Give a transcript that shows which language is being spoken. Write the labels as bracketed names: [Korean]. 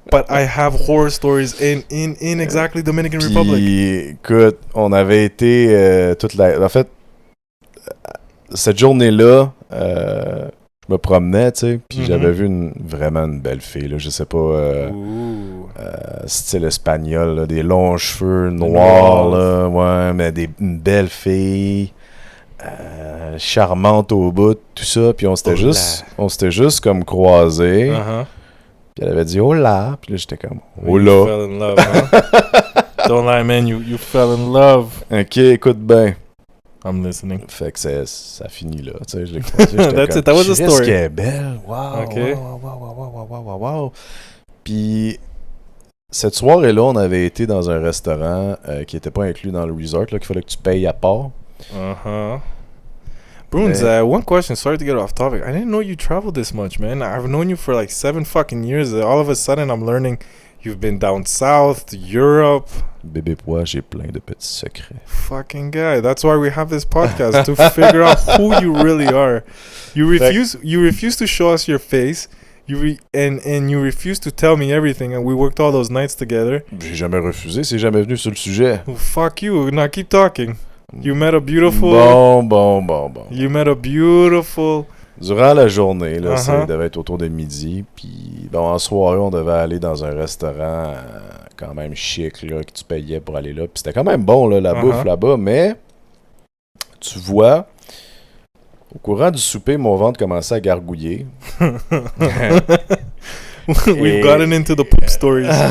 [English] But I have horror stories in exactly Dominican Republic. [French] Puis, écoute, on avait été toute la... En fait, cette journée-là, je me promenais, tu sais, puis j'avais vu vraiment une belle fille, là, je sais pas, style espagnol, là, des longs cheveux noirs, là, ouais, mais une belle fille, charmante au bout, tout ça, puis on s'était juste comme croisés, puis elle avait dit « Hola », puis là, j'étais comme « Hola ». [English] You fell in love, huh? Don't lie, man, you fell in love. [French] Ok, écoute bien. [English] I'm listening. [French] Fait que ça finit là, tu sais, je l'ai croisé, [English] That's it, that was the story. [French] Qu'elle est belle, wow, [English] okay. wow. [French] Puis, cette soirée-là, on avait été dans un restaurant qui était pas inclus dans le resort, là, qu'il fallait que tu payes à part. [English] Bruns, one question, sorry to get off topic. I didn't know you traveled this much, man. I've known you for like 7 fucking years. All of a sudden, I'm learning you've been down south, to Europe. [French] Bébé pois, j'ai plein de petits secrets. [English] Fucking guy. That's why we have this podcast, to figure out who you really are. You refuse to show us your face. And you refuse to tell me everything, and we worked all those nights together. [French] J'ai jamais refusé, c'est jamais venu sur le sujet. [English] Oh, fuck you. Now keep talking. You met a beautiful... [French] Bon. [English] You met a beautiful... [French] Durant la journée, là, ça devait être autour de midi, puis bon, en soirée, on devait aller dans un restaurant quand même chic, là, que tu payais pour aller là, puis c'était quand même bon, là, la bouffe là-bas, mais tu vois, au courant du souper, mon ventre commençait à gargouiller. [English] We've gotten into the poop stories.